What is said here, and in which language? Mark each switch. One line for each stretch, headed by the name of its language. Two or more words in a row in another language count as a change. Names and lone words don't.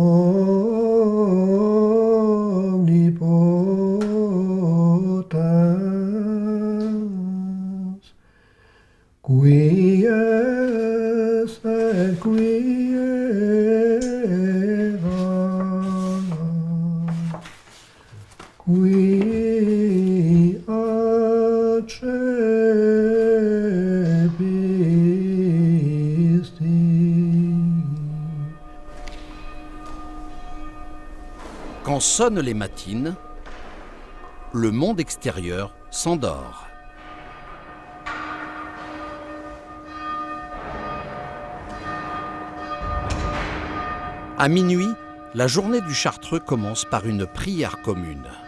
Latin: omnipotens qui es et qui erat qui accepisti.
French: Quand sonnent les matines, le monde extérieur s'endort. À minuit, la journée du Chartreux commence par une prière commune.